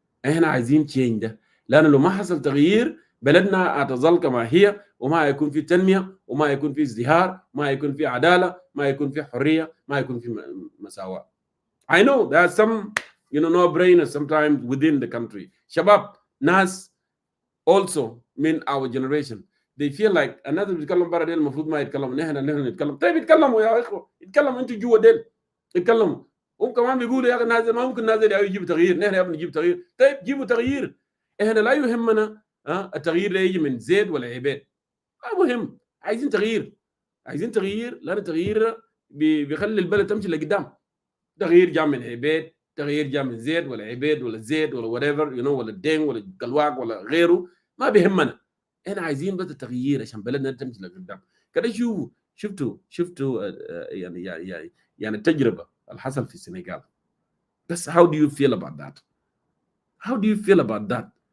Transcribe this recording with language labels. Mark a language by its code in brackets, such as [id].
[ar] احنا عايزين تشينج ده، لانه لو ما حصل تغيير بلدنا هتظل كما هي، وما يكون في تنميه، وما يكون في ازدهار، ما يكون في عداله، ما يكون في حريه، ما يكون في مساواه. [en] I know there are some no-brainers sometimes within the country. [ar] شباب ناس also من [en] our generation they feel like [ar] الناس اللي بيتكلموا برا ديل المفروض ما يتكلموا، نحن نتكلم. طيب يتكلموا يا اخوه، يتكلموا انتوا جوا ديل، يتكلموا. هم كمان بيقولوا يا اخي نازل ما ممكن نازل يجيب تغيير، نحن يا ابني نجيب تغيير. طيب جيبوا تغيير، احنا لا يهمنا التغيير ده يجي من زيد ولا عبيد، ما مهم. عايزين تغيير، عايزين تغيير، لان التغيير بيخلي البلد تمشي لقدام. تغيير جاء من عبيد، تغيير جاء من زيد ولا عبيد ولا زيد ولا whatever ولا الدين ولا القلواق ولا غيره، ما بيهمنا. احنا عايزين بس التغيير عشان بلدنا تمشي لقدام. كده شفتوا يعني التجربه اللي حصل في السنغال. بس [en] how do you feel about that? How do you feel about that?